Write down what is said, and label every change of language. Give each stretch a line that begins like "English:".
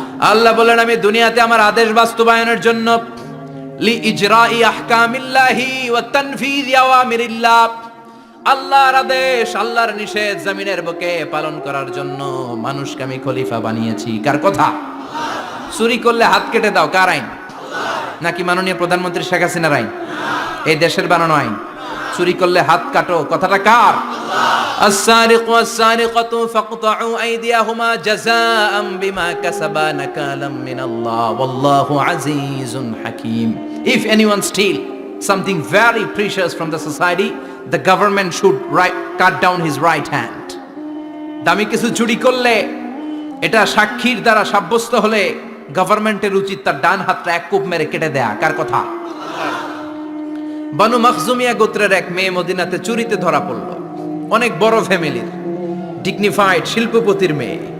Bangla: আল্লাহ বলেন আমি দুনিয়াতে আমার আদেশ বাস্তবায়নের জন্য,
Arabic: লি ইজরাই আহকামিল্লাহি ওয়া তানফিযি আওয়ামিরিল্লাহ,
Bangla: আল্লাহর আদেশ আল্লাহর নিষেধ জমিনের বুকে পালন করার জন্য মানুষকে আমি খলিফা বানিয়েছি। কার কথা? চুরি করলে হাত কেটে দাও, কার আইন? নাকি মাননীয় প্রধানমন্ত্রী শেখ হাসিনার আইন? এই দেশের বানানো আইন। চুরি করলে হাত কাটো, কথাটা কার?
Arabic: السارق والسارقة فاقطعوا أيديهما جزاء بما كسبا نكالا من الله والله عزيز حكيم.
English: If anyone steal something very precious from the society, the government should cut down his right hand.
Bangla: দামি কিছু চুরি করলে এটা সাক্ষীর দ্বারা সাব্যস্ত হলে গভর্নমেন্টের উচিত তার ডান হাতটা এক কোপ মেরে কেটে দেয়া। কার কথা? বানু মাখজুমিয়া গোত্রের এক মেয়ে মদিনাতে চুরিতে ধরা পড়ল। অনেক বড় ফ্যামিলির, ডিগনিফাইড শিল্পপতির মেয়ে।